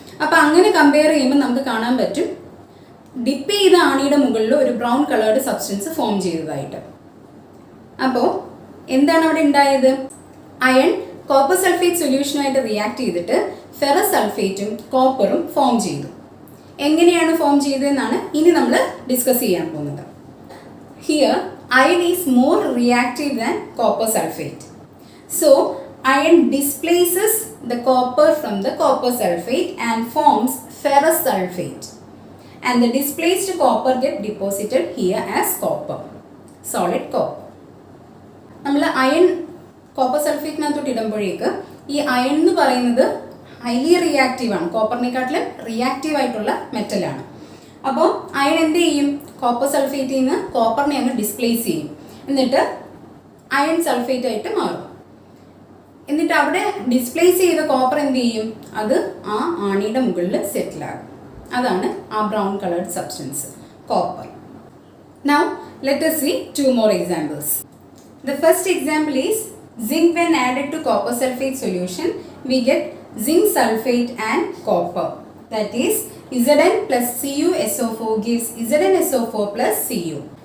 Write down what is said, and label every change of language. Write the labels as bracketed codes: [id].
[ml] അപ്പോൾ അങ്ങനെ കമ്പയർ ചെയ്യുമ്പോൾ നമുക്ക് കാണാൻ പറ്റും ഡിപ്പ് ചെയ്ത ആണിയുടെ മുകളിൽ ഒരു ബ്രൗൺ കളേർഡ് സബ്സ്റ്റൻസ് ഫോം ചെയ്തതായിട്ട്. അപ്പോൾ എന്താണ് അവിടെ ഉണ്ടായത്? അയൺ കോപ്പർ സൾഫേറ്റ് സൊല്യൂഷനുമായിട്ട് റിയാക്ട് ചെയ്തിട്ട് ഫെറസ് സൾഫേറ്റും കോപ്പറും ഫോം ചെയ്തു. എങ്ങനെയാണ് ഫോം ചെയ്തതെന്നാണ് ഇനി നമ്മൾ ഡിസ്കസ് ചെയ്യാൻ പോകുന്നത്. [en] Here, iron is more reactive than copper sulfate. So, iron displaces the copper from the copper sulfate and forms ferrous sulfate. and the displaced copper get deposited here as copper, solid copper. [ml] നമ്മൾ iron copper സൾഫേറ്റിനകത്തോട്ട് ഇടുമ്പോഴേക്ക് ഈ iron എന്ന് പറയുന്നത് highly റിയാക്റ്റീവാണ്, കോപ്പറിനെക്കാട്ടിലും reactive ആയിട്ടുള്ള മെറ്റലാണ്. അപ്പോൾ iron എന്ത് ചെയ്യും? Copper സൾഫേറ്റിൽ നിന്ന് കോപ്പറിനെ അങ്ങ് ഡിസ്പ്ലേസ് ചെയ്യും, എന്നിട്ട് അയൺ സൾഫേറ്റ് ആയിട്ട് മാറും. എന്നിട്ട് അവിടെ ഡിസ്പ്ലേസ് ചെയ്ത കോപ്പർ എന്ത് ചെയ്യും? അത് ആ ആണിയുടെ മുകളിൽ സെറ്റിലാകും. അതാണ് ആ brown coloured substance copper. [en] Now let us see two more examples. The first example is zinc. When added to copper sulfate solution, we get zinc sulfate and copper. That is Zn plus CuSO4 gives ZnSO4 plus Cu.